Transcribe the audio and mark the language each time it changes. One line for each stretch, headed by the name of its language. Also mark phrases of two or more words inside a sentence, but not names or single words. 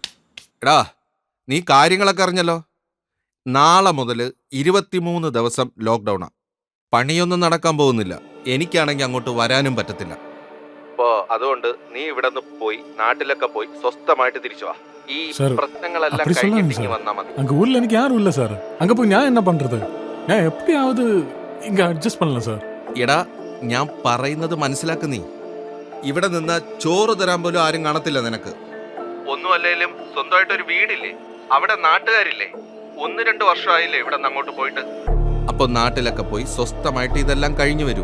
Malayalam: എടാ നീ കാര്യങ്ങളൊക്കെ അറിഞ്ഞല്ലോ. നാളെ മുതൽ 23 ദിവസം ലോക്ക്ഡൗണാ. പണിയൊന്നും നടക്കാൻ പോകുന്നില്ല. എനിക്കാണെങ്കിൽ അങ്ങോട്ട് വരാനും പറ്റത്തില്ല. അപ്പോ അതുകൊണ്ട് നീ ഇവിടെ നിന്ന് പോയി നാട്ടിലൊക്കെ പോയി സ്വസ്ഥമായിട്ട് തിരിച്ചു വാ. ഈ സാർ, പ്രശ്നങ്ങളെല്ലാം
Tamil: அப்படி சொல்லாங்க
Malayalam: കഴിഞ്ഞിട്ട്
Tamil: சார்.
Malayalam: വന്നാ മതി.
Tamil: அங்க ஊர்ல எனக்கு யாரும் இல்ல சார். அங்க போய் நான் என்ன பண்றது? நான் எப்படியாவது இங்க அட்ஜஸ்ட் பண்ணலாம் சார்.
Malayalam: എടാ ഞാൻ പറയുന്നത് മനസ്സിലാക്ക് നീ. ഇവിടെ നിന്ന് ചോറ് തരാൻ പോലും ആരും കാണത്തില്ല നിനക്ക്. ഒന്നും അല്ലെങ്കിലും സ്വന്തമായിട്ടൊരു വീടില്ലേ, അവിടെ നാട്ടുകാരില്ലേ. 1-2 വർഷമായില്ലേ ഇവിടെ നിന്ന് അങ്ങോട്ട് പോയിട്ട്. അപ്പൊ നാട്ടിലൊക്കെ പോയി സ്വസ്ഥമായിട്ട് ഇതെല്ലാം കഴിഞ്ഞു വരൂ.